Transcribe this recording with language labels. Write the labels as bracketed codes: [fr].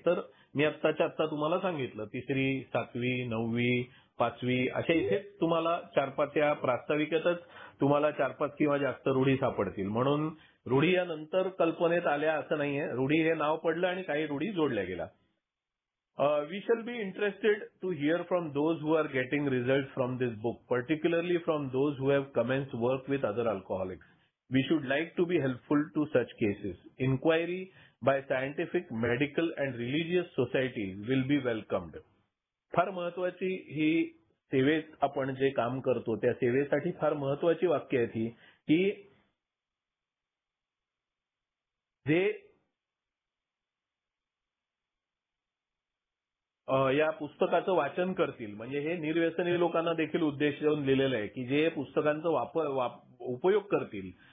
[mr] तर मी आत्ताच्या आत्ता तुम्हाला सांगितलं 3री, 7वी, 9वी, 5वी अशा इथे तुम्हाला 4-5 या प्रास्ताविकेतच तुम्हाला 4-5 किंवा जास्त रूढी सापडतील. म्हणून रूढी या नंतर कल्पनेत आल्या असं नाहीये. रूढी हे नाव पडलं आणि काही रूढी जोडल्या गेल्या. [en] We shall be interested to hear from those who are getting results from this book, particularly from those who have commenced work with other alcoholics. We should like to be helpful to such cases. Inquiry by scientific, medical and religious societies will be welcomed. [mr] फार महत्वाची ही सेवेत आपण जे काम करतो त्या सेवेसाठी फार महत्वाची वाक्य आहेत ही की जे या पुस्तकाचं वाचन करतील म्हणजे हे निर्व्यसनी लोकांना देखील उद्देश देऊन लिहिलेलं आहे की जे पुस्तकांचा उपयोग करतील.